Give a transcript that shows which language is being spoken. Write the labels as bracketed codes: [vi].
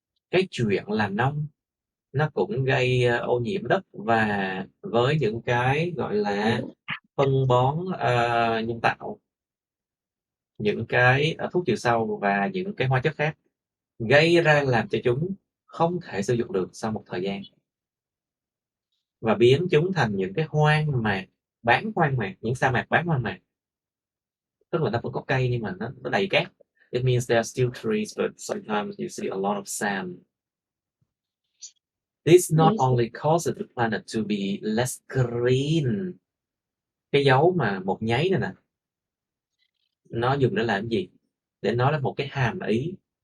[vi] Cái chuyện làm nông nó cũng gây ô nhiễm đất, và với những cái gọi là phân bón nhân tạo, những cái thuốc trừ sâu và những cái hóa chất khác, gây ra làm cho chúng không thể sử dụng được sau một thời gian, và biến chúng thành những cái hoang mạc, bán hoang mạc, những sa mạc bán hoang mạc. Tức là nó vẫn có cây nhưng mà nó đầy cát. [en] It means there are still trees, but sometimes you see a lot of sand. This not only causes the planet to be less green. [vi] Cái dấu mà một nháy này nè, nó dùng để làm cái gì? Để nói là một cái hàm ý.